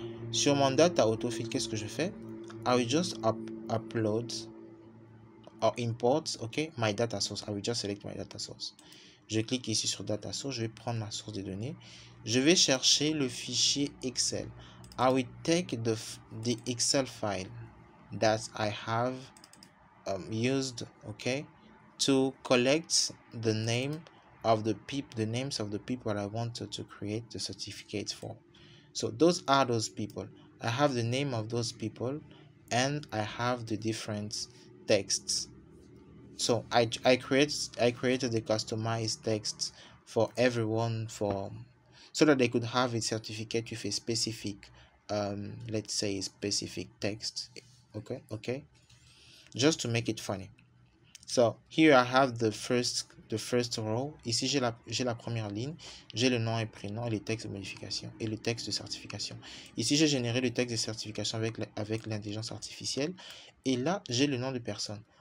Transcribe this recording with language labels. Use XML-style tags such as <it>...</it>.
<fr>Sur mon data autofill, qu'est-ce que je fais?</fr> <en>I will just upload or import, okay, my data source. I will just select my data source. Je clique ici sur data source, je vais prendre ma source de données. Je vais chercher le fichier Excel. I will take the Excel file that I have used, okay, to collect the names of the people I wanted to create the certificates for. So those are those people. I have the name of those people and I have the different texts. So I created the customized text for everyone, for so that they could have a certificate with a specific let's say specific text. Okay, just to make it funny. So here I have the first row.</en> <fr>Ici j'ai la première ligne, j'ai le nom et prénom et les textes de modification et le texte de certification. Ici j'ai généré le texte de certification avec l'intelligence artificielle et là j'ai le nom de personne.</fr>